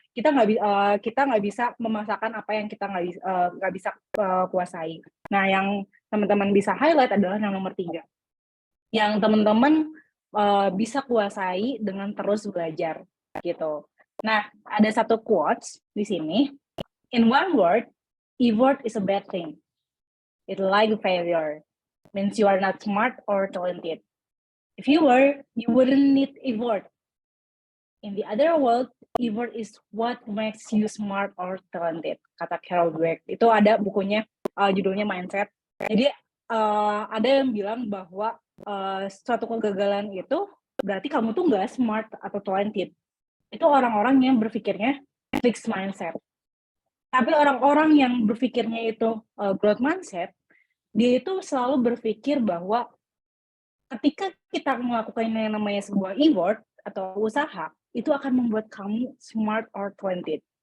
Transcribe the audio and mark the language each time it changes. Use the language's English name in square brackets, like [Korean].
[Indonesian] Kita nggak bisa memaksakan apa yang kita nggak bisa kuasai. Nah yang teman-teman bisa highlight adalah yang nomor 3. Yang teman-teman bisa kuasai dengan terus belajar gitu. Nah, ada satu quotes di sini. [English] In one word, effort is a bad thing. It's like failure. Means you are not smart or talented. If you were, you wouldn't need effort. In the other world, effort is what makes you smart or talented, [Indonesian] kata Carol Dweck. Itu ada bukunya, judulnya Mindset. Jadi ada yang bilang bahwa suatu kegagalan itu berarti kamu tuh nggak smart atau talented. Itu orang-orang yang berpikirnya fixed mindset. Tapi orang-orang yang berpikirnya itu growth mindset, dia itu selalu berpikir bahwa ketika kita melakukan yang namanya sebuah effort atau usaha, itu akan membuat kamu smart or talented.